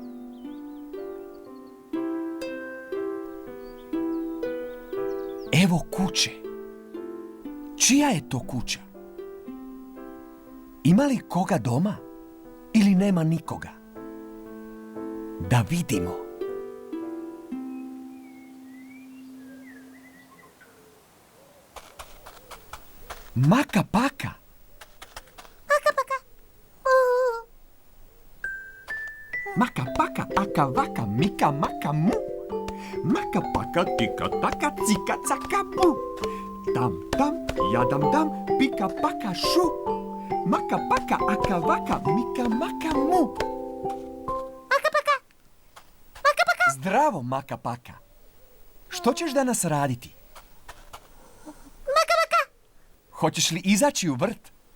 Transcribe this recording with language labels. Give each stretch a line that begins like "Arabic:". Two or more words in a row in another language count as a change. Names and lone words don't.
Croatian: Evo kuće. Čija je to kuća? Ima li koga doma ili nema nikoga? Da vidimo. Maka paka. Maka paka, aka vaka, mika maka mu. Maka paka, tika taka, cika caka bu. Tam tam, jadam dam, pika paka šu. Maka paka, aka vaka, mika maka mu. Zdravo, maka paka. Što ćeš danas raditi? Hoćeš li izaći u vrt?